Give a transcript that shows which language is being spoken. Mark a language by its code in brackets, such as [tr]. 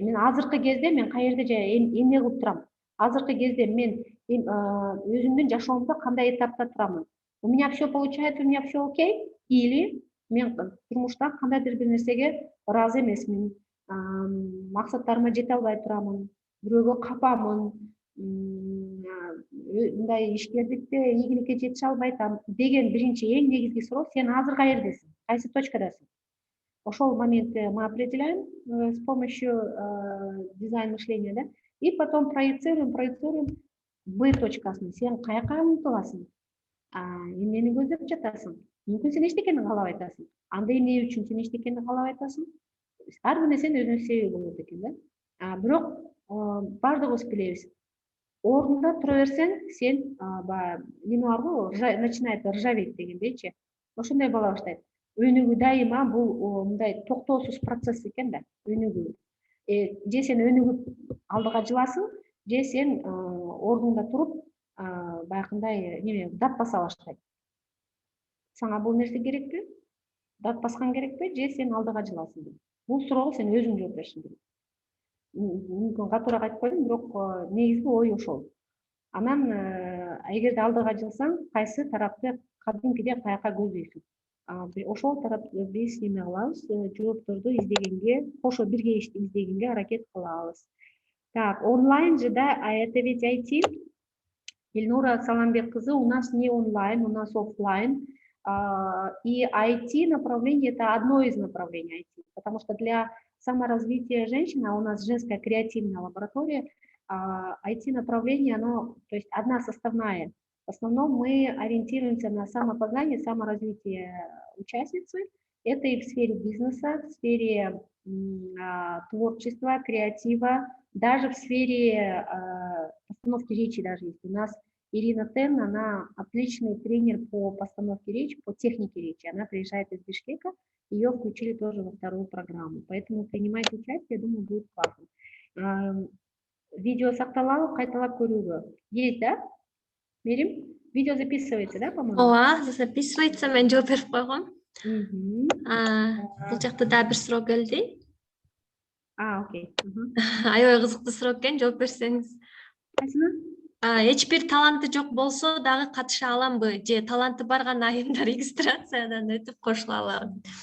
[ky] Мен азыркы кезде мен каерде эмне кылып турам? Азыркы кезде мен өзүмдүн жашоомдо кандай этапта турамын? [ru] У меня все получается, у меня все окей? [ky] Или мен турмушта кандайдыр бир нерсеге ыраазы эмесмин, максаттарыма жете албай турамын, бирөөгө капамын, мындай ишкерликте, ийгиликке жетише албай атам деген биринчи эң негизги суроо: сен азыр каердесиң? Кайсы точкадасың? Ошол моментти [ru] мы определяем с помощью дизайн мышления, да, и потом проецируем Б точкасын. [ky] Сен каяка умтуласың? Эмнени көздөп жатасың? Мүмкүн сен эчтекени каалабай атасың. Анда эмне үчүн сен эчтекени каалабай атасың? Ар бир нерсенин өзүнүн себеби болот экен да. Бирок баардыгыбыз билебиз, ордунда тура берсең, сен неме барго, [ru] начинает ржаветь [ky] дегендейчи. Ошондой боло баштайт. Өнүгүү дайыма бул мындай токтоосуз процесс экен да, өнүгүү. Же сен өнүгүп алдыга жыласың, же сен ордуңда туруп баягындай неме дат баса баштайт. Сага бул нерсе керекпи? дат баскан керекпи же сен алдыга жыласыңбы? Бул суроого сен өзүң жооп беришиң керек. Мүмкүн катуураак айтып койдум, бирок негизги ой ошол. Анан эгерде алдыга жылсаң, кайсы тарапты кадимкидей каяка көздөйсүң? Ошол тарапты биз неме кылабыз, жоопторду издегенге, кошо бирге издегенге аракет кылабыз. [ru] Так, онлайн же, да, это ведь IT. Ильнура Саламбек кызы, у нас не онлайн, у нас офлайн. И IT направление это одно из направлений IT, потому что для саморазвития женщины, а у нас женская креативная лаборатория, IT направление, оно, то есть одна составная. В основном мы ориентируемся на самопознание, саморазвитие участницы. Это и в сфере бизнеса, в сфере творчества, креатива, даже в сфере постановки речи даже есть. У нас Ирина Тен, она отличный тренер по постановке речи, по технике речи. Она приезжает из Бишкека, ее включили тоже во вторую программу. Поэтому принимайте участие, я думаю, будет классно. [ky] Видео сакталабы, кайталап көрүүгө. [ru] Есть, да? Мерим? Видео записывается, да, по-моему? [ky] Ооба, [ru] записывается, [ky] мен жооп берип койгом. Бул жакта дагы бир суроо келди. [en] Окей. [ky] Аябай кызыктуу суроо экен, жооп берсеңиз. Кайсына? Эч бир таланты жок болсо дагы катыша аламбы? Же таланты бар гана айымдар регистрациядан өтүп кошула алабы?